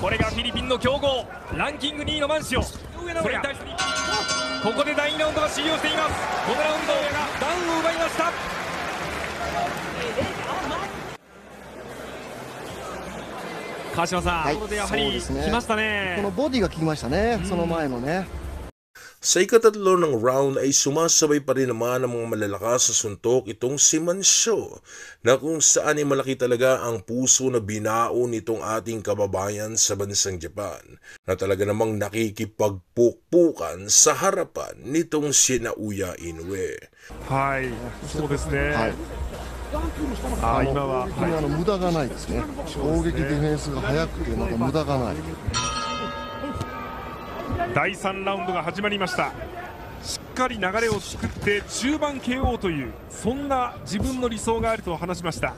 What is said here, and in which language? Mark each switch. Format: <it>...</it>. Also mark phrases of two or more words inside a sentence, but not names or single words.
<ja>これがフィリピンの強豪、ランキング2位のマンシオ。それに対してここで第2ラウンドが終了しています。このラウンドがダウンを奪いました。川島さん、ここでやはり来ましたね。このボディが効きましたね、その前のね。</ja> <tl>Sa ikatatlo ng round ay sumasabay pa rin naman ang mga malalakas na suntok itong si Mansio, na kung saan ay malaki talaga ang puso na binao nitong ating kababayan sa bansang Japan, na talaga namang nakikipagpukpukan sa harapan nitong si Naoya Inoue.</tl> <ja>はい、そうですね。今は無駄がないですね。攻撃ディフェンスが速くて、まだ無駄がない。第3ラウンドが始まりました。しっかり流れを作って中盤 KO という、そんな自分の理想があると話しました。</ja>